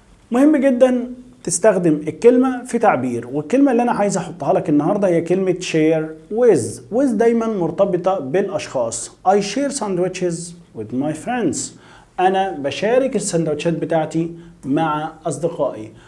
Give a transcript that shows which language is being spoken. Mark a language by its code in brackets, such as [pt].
[ar] مهم جدا تستخدم الكلمة في تعبير، والكلمة اللي أنا عايز أحطها لك النهاردة هي كلمة [en] share with [ar] دايما مرتبطة بالأشخاص. [en] I share sandwiches with my friends. [ar] أنا بشارك السندوتشات بتاعتي مع أصدقائي.